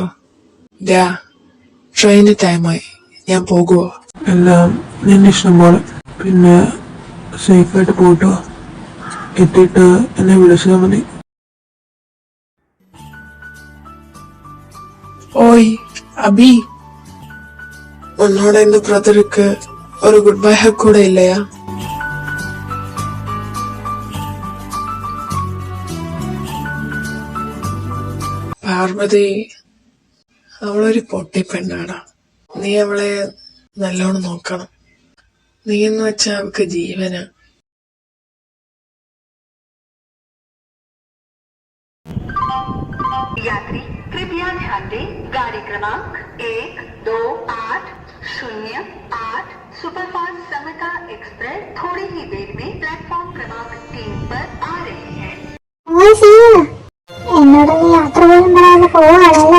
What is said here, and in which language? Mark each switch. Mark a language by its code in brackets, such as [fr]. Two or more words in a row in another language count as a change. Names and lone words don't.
[ml] ട്രെയിന് ടൈമായി, ഞാൻ പോകുവോ? എല്ലാം നിന്റെ ഇഷ്ടം പോലെ. പിന്നെ സേഫായിട്ട് പോയിട്ടോ. എത്തിയിട്ട് എന്നെ വിളിച്ചാൽ മതി. ഓയ് അബി, [ta] உன்னோட இந்த பிரதருக்கு ஒரு குட் பை ஹக் கூட இல்லையா? [ml] പാർവതി അവളൊരു പൊട്ടി പെണ്ണാടാ. നീ അവളെ നല്ലോണം നോക്കണം. നീ എന്ന് വെച്ചാ അവൾക്ക് ജീവനാ. [hi] यात्री कृपया ध्यान दें, गाड़ी क्रमांक 128008 सुपरफास्ट समता एक्सप्रेस थोड़ी ही देर में प्लेटफॉर्म क्रमांक 3 पर आ रही है. [ml] എന്നോട് നീ യാത്ര പോലും പറയാതെ പോവാണല്ലേ?